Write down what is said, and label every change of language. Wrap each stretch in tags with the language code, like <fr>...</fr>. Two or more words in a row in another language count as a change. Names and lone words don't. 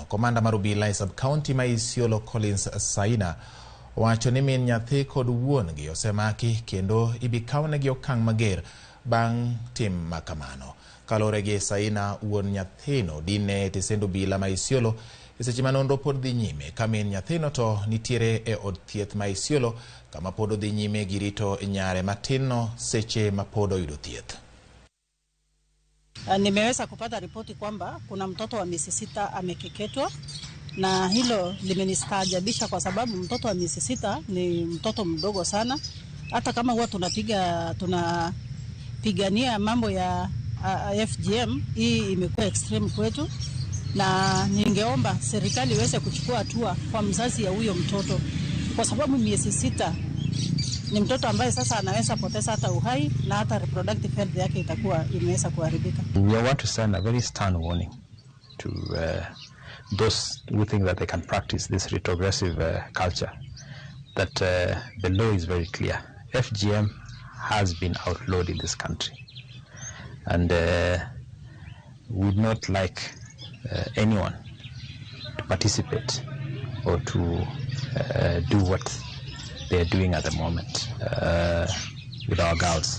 <luo>Komanda mar obila e sub county ma Isiolo Collins Saina wacho ni min nyathi kod wuongi osemaki kendo ibikawnegi okang' mager bang' tim makamano. Kalore gi Saina, wuon nyathino dine tesendo obila ma Isiolo seche manonro pod dhi nyime ka min nyathino to nitiere e od thieth ma Isiolo kama pod dhi nyime gi rito nyare matino seche ma pod oyudo thieth.</luo> <sw>Nimeweza kupata ripoti kwamba kuna mtoto wa miezi 6 amekeketwa, na hilo limenistaajabisha kwa sababu mtoto wa miezi 6 ni mtoto mdogo sana. Hata kama huwa tunapigania mambo ya FGM, hii imekuwa extreme kwetu, na ningeomba serikali iweze kuchukua hatua kwa mzazi ya huyo mtoto kwa sababu miezi 6 ni mtoto ambaye sasa anaweza poteza hata uhai na hata</sw> <en>reproductive health</en> <sw>yake itakuwa imeweza kuharibika.</sw> <en>We want to send a very stern warning to those who think that they can practice this retrogressive culture, that the law is very clear. FGM has been outlawed in this country, and we would not like anyone to participate or to do what they are doing at the moment with our girls.</en>